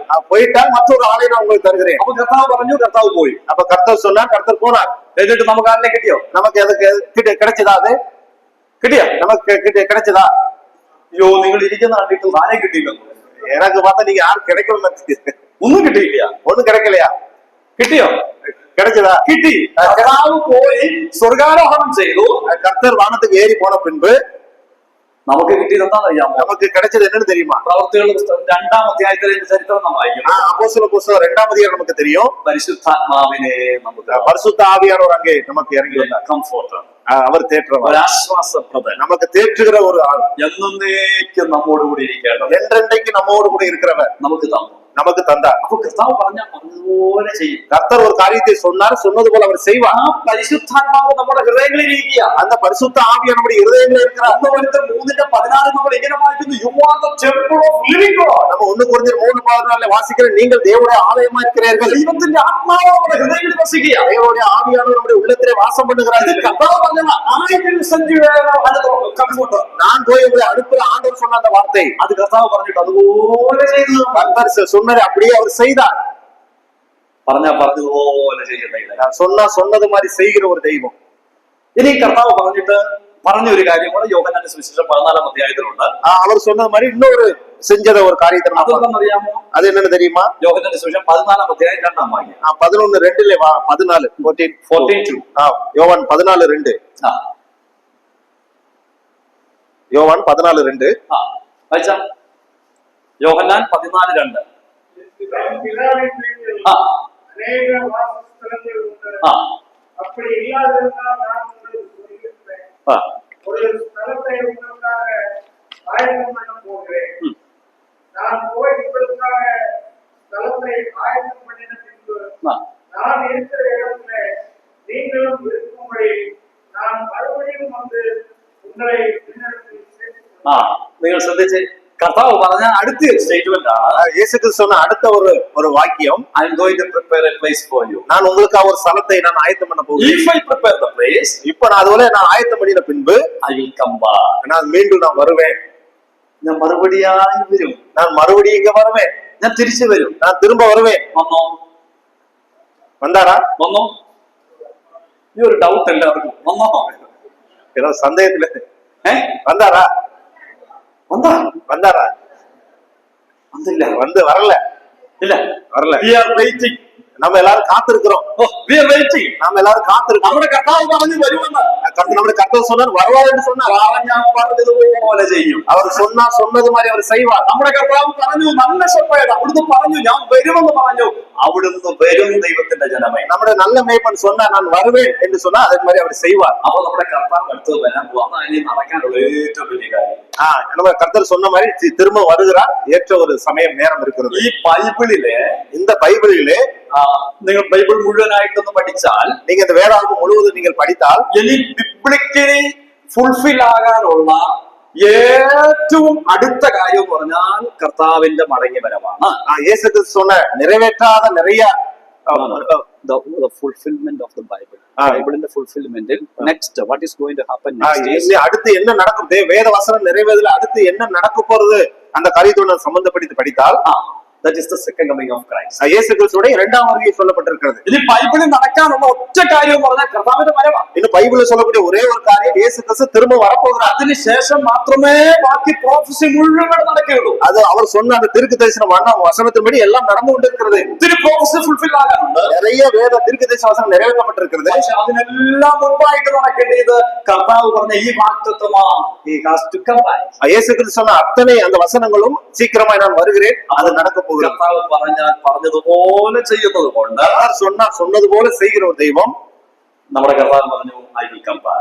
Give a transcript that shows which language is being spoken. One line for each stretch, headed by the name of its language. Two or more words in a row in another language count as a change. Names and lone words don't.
Tamil: போயிட்டால் மற்றொரு ஆளை நான் உங்களுக்கு தருகிறேன்.
Malayalam: അപ്പൊ കർത്താവ് പറഞ്ഞു, കർത്താവ് പോയി.
Tamil: அப்ப கர்த்தர் சொன்னார், கர்த்தர் போனார்.
Malayalam: എന്നിട്ട് നമുക്ക് ആരെ കിട്ടിയോ?
Tamil: நமக்கு அதுக்கு கிடைச்சதா? அது
Malayalam: കിട്ടിയോ?
Tamil: நமக்கு கிடைச்சதா?
Malayalam: അയ്യോ, നിങ്ങൾ ഇരിക്കുന്ന കണ്ടിട്ട് ആരെ കിട്ടിയില്ല.
Tamil: எனக்கு பார்த்தா நீங்க யாரும் கிடைக்கல,
Malayalam: ഒന്നും കിട്ടിയില്ല.
Tamil: ஒண்ணும் கிடைக்கலையா?
Malayalam: കിട്ടിയോ?
Tamil: கிடைச்சதா?
Malayalam: കിട്ടി. കർത്താവ് പോയി സ്വർഗാരോഹണം ചെയ്തു.
Tamil: கர்த்தர் வானத்துக்கு ஏறி போன பின்பு
Malayalam: നമുക്ക് കിട്ടിയത് എന്താണെന്ന് അറിയാമോ?
Tamil: நமக்கு கிடைச்சது என்னன்னு தெரியுமா?
Malayalam: പ്രവൃത്തികളുടെ പുസ്തകം 2-ാം അധ്യായത്തിലെ ചരിത്രം നാം വായിക്കുന്നു.
Tamil: அப்போஸ்தலர் புத்தகம் 2-ஆம் அதிகாரம் நமக்கு தெரியும்.
Malayalam: പരിശുദ്ധാത്മാവിനെ നമുക്ക്,
Tamil: பரிசுத்த ஆவியானவர் அங்கே நமக்கு இறங்கி வந்தார்.
Malayalam: കംഫോർട്ടർ,
Tamil: அவர் தேற்றவர்,
Malayalam: ഒരു ആശ്വാസപ്രദൻ,
Tamil: நமக்கு தேற்றுகிற ஒரு ஆள்,
Malayalam: എന്നേക്കും നമ്മോട് കൂടി ഇരിക്കേണ്ടത്,
Tamil: என்றென்றைக்கு நம்மோடு கூட இருக்கிறவர்
Malayalam: നമുക്ക് തന്നു.
Tamil: நமக்கு தந்தார்.
Malayalam: അപ്പൊ കർത്താവ് പറഞ്ഞ പറഞ്ഞതുപോലെ ചെയ്യും.
Tamil: கர்த்தர் ஒரு காரியத்தை சொன்னார், சொன்னது போல அவர் செய்வார்.
Malayalam: ആ പരിശുദ്ധാത്മാവ് നമ്മുടെ ഹൃദയങ്ങളിൽ ഇരിക്കുക.
Tamil: அந்த பரிசுத்த ஆவியா நம்முடைய இருதயங்களில் இருக்கிறார்.
Malayalam: 1 Corinthians 3:14 നമ്മൾ ഇങ്ങനെ വായിക്കുന്നു,
English: you are the temple of living God.
Tamil: நம்ம 1 Corinthians 3:14 வாசிக்கிறோம், நீங்கள் தேவனுடைய ஆலயமா இருக்கிறீர்கள்.
Malayalam: ദൈവത്തിന്റെ ആത്മാവ് നമ്മുടെ ഹൃദയങ്ങളിൽ വസിക്കുക.
Tamil: தேவனுடைய ஆவியானவர் நம்முடைய உள்ளத்திலே வாசம் பண்ணுகிறார்.
Malayalam: ഇത് കർത്താവ് പറഞ്ഞ
English: I will send you a comforter.
Tamil: நான் போய் உங்களை அனுப்புற ஆண்டவர் சொன்ன அந்த வார்த்தை,
Malayalam: അത് കർത്താവ് പറഞ്ഞിട്ട് അതുപോലെ ചെയ്തു.
Tamil: கர்த்தர் சொன்னாரு, அப்படியே அவர் செய்தார்.
Malayalam: പറഞ്ഞതുപോലെ ചെയ്യുന്ന
Tamil: சொன்னது மாதிரி செய்கிற ஒரு தெய்வம்.
Malayalam: ഇനി കർത്താവ് പറഞ്ഞ ഒരു കാര്യം കൂടെ യോഹന്നാന്റെ സുവിശേഷം 14-ാം അധ്യായത്തിലുണ്ട്.
Tamil: அவர் சொன்னது மாதிரி இன்னொரு செஞ்சத ஒரு காரியத்தை
Malayalam: അതെന്താണെന്നറിയാമോ?
Tamil: அது என்னன்னு தெரியுமா?
Malayalam: യോഹന്നാന്റെ സുവിശേഷം 14-ാം അധ്യായം 2-ാം വാക്യം. 11:2 14 14:2.
Tamil: யோவான் 14:2. யோவான் 14:2.
Malayalam: വായിച്ചാ യോഹന്നാൻ 14:2.
Tamil: அநேக வாசஸ்தலங்கள் உண்டு. ആ அப்படி இல்லாதிருந்தால் நான் உங்களுக்கு சொல்லியிருப்பேன். ആ ஒரு ஸ்தலத்தை உங்களுக்காக ஆயத்தம் பண்ண போகிறேன். நான் போய் உங்களுக்காக ஸ்தலத்தை ஆயத்தம் பண்ணின பின்பு ആ நான் இருக்கிற இடத்துல நீங்களும் இருக்கும்படி நான் மறுபடியும் வந்து உங்களை என்னிடத்தில் சேர்த்துக்
Malayalam: ആ നിങ്ങൾ ശ്രദ്ധിച്ച്, കർത്താവ് പറഞ്ഞ അടുത്ത സ്റ്റേറ്റ്മെന്റ് ആണ്,
Tamil: இயேசு கிறிஸ்து சொன்ன அடுத்த ஒரு வாக்கியம்,
English: I am going to prepare a place for you.
Tamil: நான் உங்களுக்காக ஒரு ஸ்தலத்தை நான் ஆயத்தம் பண்ண போகிறேன்.
English: If I prepare the place,
Tamil: இப்ப நான் அதுவரை நான் ஆயத்தம் பண்ணின பின்பு
English: I will come back.
Tamil: நான் மீண்டும் நான் வருவேன்.
Malayalam: ഞാൻ മറുപടിയായി വരും.
Tamil: நான் மறுபடியும் இங்க வருவேன்.
Malayalam: ഞാൻ തിരിച്ചു വരും.
Tamil: நான் திரும்ப வருவேன்.
Malayalam: വന്നോ?
Tamil: வந்தாரா?
Malayalam: വന്നോ? ഈ ഒരു ഡൗട്ട് എല്ലാവർക്കും. വന്നോ?
Tamil: ஏதோ சந்தேகத்துல വந்தா? வந்தாரா?
Malayalam: വന്നില്ല.
Tamil: வரல.
Malayalam: ഇല്ല.
Tamil: வரல.
English: We are waiting.
Tamil: நம்ம எல்லாரும் காத்திருக்கிறோம்.
English: We are waiting.
Tamil: நாம எல்லாரும் காத்திருக்கிறோம்.
Malayalam: നമ്മുടെ കർത്താവ് പറഞ്ഞു വരുമെന്ന്.
Tamil: നമ്മുടെ கர்த்தர் சொன்னார், வருவார் என்று சொன்னார்.
Malayalam: ഞാൻ പറഞ്ഞതുപോലെ ചെയ്യും.
Tamil: அவர் சொன்னது மாதிரி அவர் செய்வார்.
Malayalam: നമ്മുടെ കർത്താവ് പറഞ്ഞു, നല്ല ശെപ്പേർഡ് അവിടുന്ന് പറഞ്ഞു ഞാൻ വരുമെന്ന് പറഞ്ഞു. അവിടുന്ന് വരും ദൈവത്തിന്റെ ജനമേ.
Tamil: നമ്മുടെ நல்ல மேய்ப்பன் சொன்னார், நான் வருவேன் என்று சொன்னா அதே மாதிரி அவர் செய்வார்.
Malayalam: അപ്പൊ നമ്മുടെ കർത്താവ് അടുത്ത് വരാൻ പോവാ. ഇനി നടക്കാനുള്ള ഏറ്റവും വലിയ കാര്യം.
Tamil: நம்ம கர்த்தர் சொன்ன மாதிரி திரும்ப வருகிறார். ஏற்ற ஒரு சமயம் நேரம் இருக்கிறது.
Malayalam: ഈ ബൈബിളിലെ
Tamil: இந்த பைபிளிலே
Malayalam: നിങ്ങൾ ബൈബിൾ മുഴുവനായിട്ടൊന്ന് പഠിച്ചാൽ,
Tamil: நீங்க இந்த வேதாகமம் முழுவதும் நீங்கள் படித்தால்,
Malayalam: ഇനി
English: biblically fulfil
Malayalam: ആകാനുള്ള ഏറ്റവും അടുത്ത കാര്യം എന്ന് പറഞ്ഞാൽ കർത്താവിന്റെ മടങ്ങി വരവാണ്.
Tamil: இயேசு கிறிஸ்து சொன்ன நிறைவேற்றாத நிறைய
English: the fulfillment of the Bible. Bible in the fulfillment. Next, what is going to happen next is,
Tamil: அடுத்து என்ன நடக்கும், வேத வசனம் நிறைவேறல அடுத்து என்ன நடக்க போறது, அந்த காரியத்தோட சம்பந்தப்படுத்தி படித்தால்
English: that is the second coming of Christ.
Tamil: இயேசு கிறிஸ்துவோட இரண்டாம் வருகை சொல்லப்பட்டிருக்கிறது.
Malayalam: ഇനി ബൈബിളിൽ നടക്കാനുള്ള ഒറ്റ കാര്യം എന്ന് പറഞ്ഞാൽ കർത്താവിന്റെ വരവാണ്.
Tamil: இன்னும் பைபிள்ல சொல்லக்கூடிய ஒரே ஒரு காரியம், இயேசு கிறிஸ்து திரும்ப வரப்போகிறார்.
Malayalam: അതിനുശേഷം മാത്രമേ ബാക്കി പ്രോഫസി മുഴുവൻ നടക്കുകയുള്ളൂ.
Tamil: அது அவர் சொன்ன அந்த தீர்க்க தரிசனம் வசனத்தின்படி எல்லாம் நடந்து கொண்டிருக்கிறது.
Malayalam: ഒത്തിരി
English: prophecy fulfil
Malayalam: ആകാനുണ്ട്.
Tamil: நிறைய வேத தீர்க்க தரிசன வசனம் நிறைவேற்றப்பட்டிருக்கிறது.
Malayalam: പക്ഷെ അതിനെല്ലാം മുൻപായിട്ട് നടക്കേണ്ടത് കർത്താവ് പറഞ്ഞ ഈ വാഗ്ദത്തമാണ്.
English: He has to come back.
Tamil: இயேசு கிறிஸ்து சொன்ன அத்தனை அந்த வசனங்களும் சீக்கிரமாய் நான் வருகிறேன், அது நடக்க போகிறது.
Malayalam: കർത്താവ് പറഞ്ഞതുപോലെ ചെയ്യുന്നത് കൊണ്ട്
Tamil: சொன்னது போல செய்கிற ஒரு தெய்வம்.
Malayalam: നമ്മുടെ കർത്താവ് പറഞ്ഞു
English: I will come back.